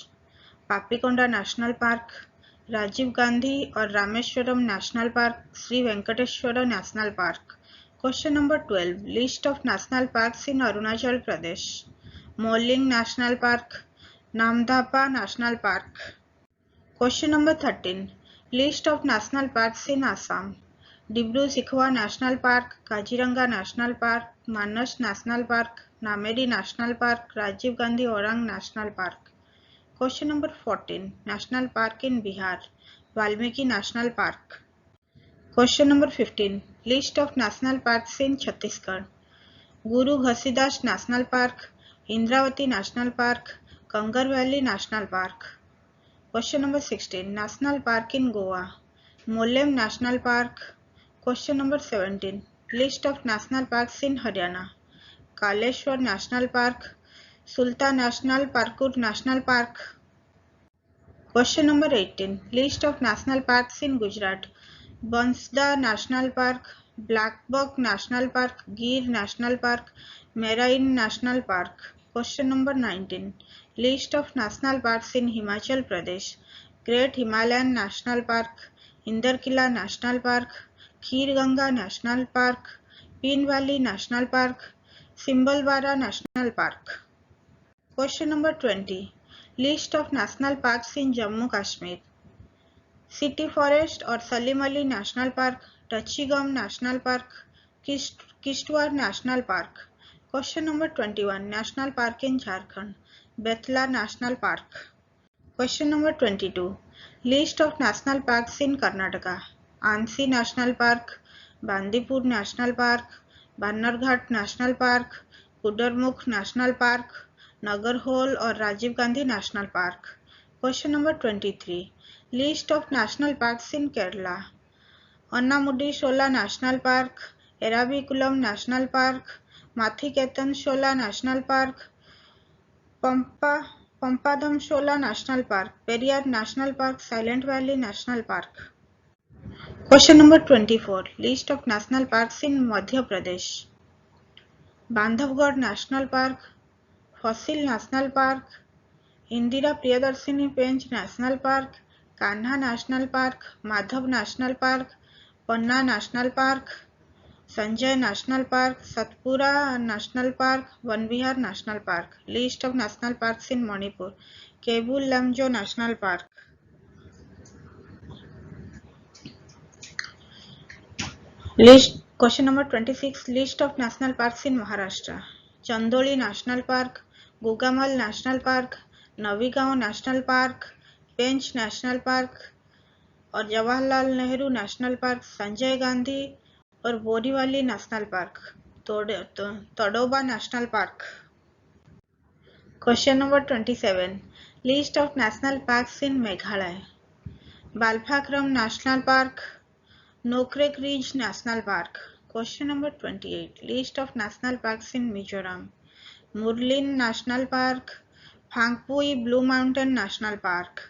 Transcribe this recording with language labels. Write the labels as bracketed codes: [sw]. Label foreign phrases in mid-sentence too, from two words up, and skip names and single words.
[en] Papikonda National Park, Rajiv Gandhi or Rameswaram National Park, Sri Venkateshwara National Park. Question number 12. List of national parks in Arunachal Pradesh. Moling National Park, Namdapa National Park. Question number 13. List of national parks in Assam. Dibru-Sikhwa National Park, Kaziranga National Park, Manas National Park, Nameri National Park, Rajiv Gandhi Orang National Park. Question number 14. National Park in Bihar. Valmiki National Park. Question number 15. List of national parks in Chhattisgarh. Guru Ghasidas National Park, Indravati National Park, Kangar Valley National Park. Question number 16. National Park in Goa. Mollem National Park. Question number 17. List of national parks in Haryana. Kaleshwar National Park, Sultan National Parkour National Park. Question number 18. List of national parks in Gujarat. Bansda National Park, Blackbuck National Park, Gir National Park, Marine National Park. Question number 19. List of national parks in Himachal Pradesh. Great Himalayan National Park, Indarkila National Park, Khir Ganga National Park, Peen Valley National Park, Simbalwara National Park. Question number 20. List of national parks in Jammu Kashmir. City Forest or Salim Ali National Park, Tachigam National Park, Kishtwar National Park. Question number 21. National Park in Jharkhand. Betla National Park. Question number 22. List of national parks in Karnataka. Ansi National Park, Bandipur National Park, Bannerghat National Park, Kudarmukh National Park, Nagarhole or Rajiv Gandhi National Park. Question number 23. List of national parks in Kerala. Annamudi Shola National Park, Eraviculam National Park, Mathiketan Shola National Park, Pampadam Shola National Park, Periyar National Park, Silent Valley National Park. Question number 24. List of national parks in Madhya Pradesh. Bandhavgarh National Park, Fossil National Park, Indira Priyadarshini Pench National Park, Kanha National Park, Madhav National Park, Panna National Park, Sanjay National Park, Satpura National Park, Vanvihar National Park. List of national parks in Manipur. Kebul Lamjo National Park. List Question number 26. List of national parks in Maharashtra. Chandoli National Park, Gugamal National Park, Navigaon National Park, Pench National Park और Jawaharlal Nehru National Park, Sanjay Gandhi और Borivali National Park, Tadoba National Park. Question number 27. List of national parks in Meghalaya. Balpakram National Park, Nokrek Ridge National Park. Question number 28. List of national parks in Mizoram. Murlin National Park, Phangpui Blue Mountain National Park.